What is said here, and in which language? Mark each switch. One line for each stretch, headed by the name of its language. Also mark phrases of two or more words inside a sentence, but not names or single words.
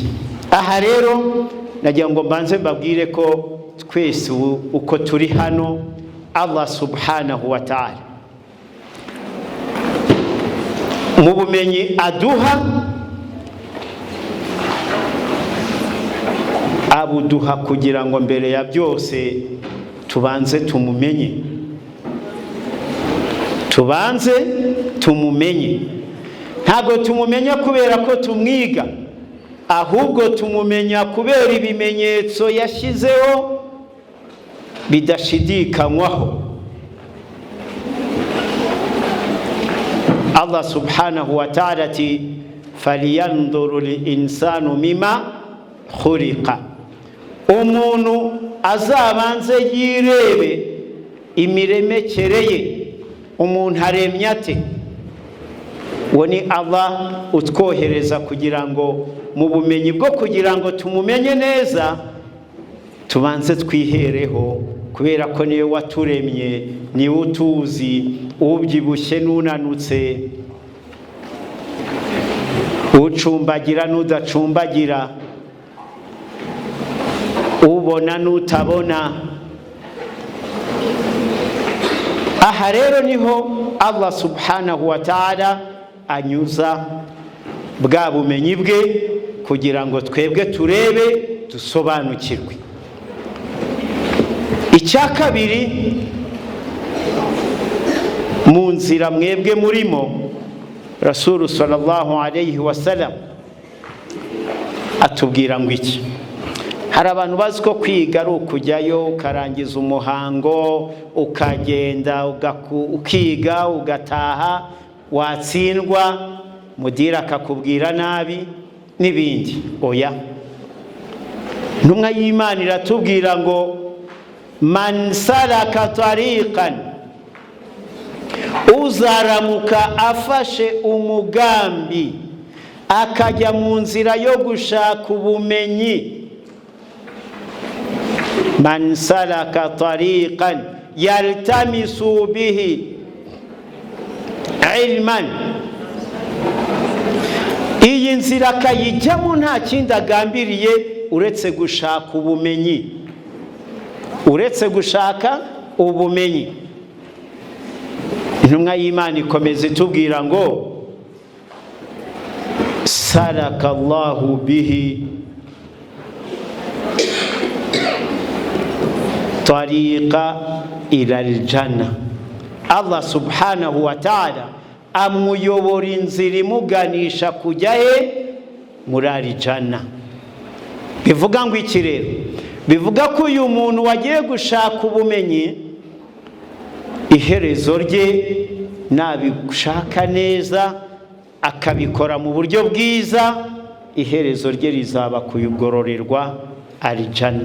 Kinyarwanda: Aha rero nagira ngo mbanze mbabwire ko twese uko turi hano,
Arabic: الله سبحانه وتعالى
Kinyarwanda: mu bumenyi aduha, abuduha kugira ngo mbere ya byose tubanze tumumenye. Ntabwo tumumenya kubera ko tumwiga, ahubwo tumumenya kubera ibimenyetso yashyizeho bidashidikanywaho.
Arabic: الله سبحانه وتعالى
Kinyarwanda: ati
Arabic: فلينظر الإنسان مم خلق.
Kinyarwanda: Umuntu azabanze yirebe imiremekere ye, umuntu aremye ate. uwo ni Allah utwohereza kugira ngo mu bumenyi bwo kugira ngo tumumenye neza tubanze twihereho, kubera ko niwe waturemye, niwe utuzi ubyibushye n'unanutse, ucumbagira n'udacumbagira, ubona n'utabona. aha rero niho
Arabic: الله سبحانه وتعالى
Kinyarwanda: anyuza bwa bumenyi bwe kugira ngo twebwe turebe dusobanukirwe. icya kabiri, mu nzira mwebwe murimo,
Arabic: رسول صلى الله عليه وسلم
Kinyarwanda: atubwira ngo iki. hari abantu bazi ko kwiga ari ukujyayo ukarangiza umuhango ukagenda ukiga ugataha, watsindwa mudira akakubwira nabi n'ibindi. oya, intumwa y'Imana iratubwira ngo
Arabic: من سلك طريقا,
Kinyarwanda: uzaramuka afashe umugambi akajya mu nzira yo gushaka ubumenyi,
Arabic: من سلك طريقا يلتمس به علما,
Kinyarwanda: iyi nzira akayijyamo nta kindi agambiriye uretse gushaka ubumenyi, uretse gushaka ubumenyi. intumwa y'Imana ikomeza itubwira ngo
Arabic: سلك الله به طريقا إلى الجنة الله سبحانه وتعالى
Kinyarwanda: amuyobora inzira imuganisha kujya he? muri aljana. bivuga ngo iki rero? bivuga ko uyu muntu wagiye gushaka ubumenyi, iherezo rye nabishaka neza akabikora mu buryo bwiza, iherezo rye rizaba kuyigororerwa aljana.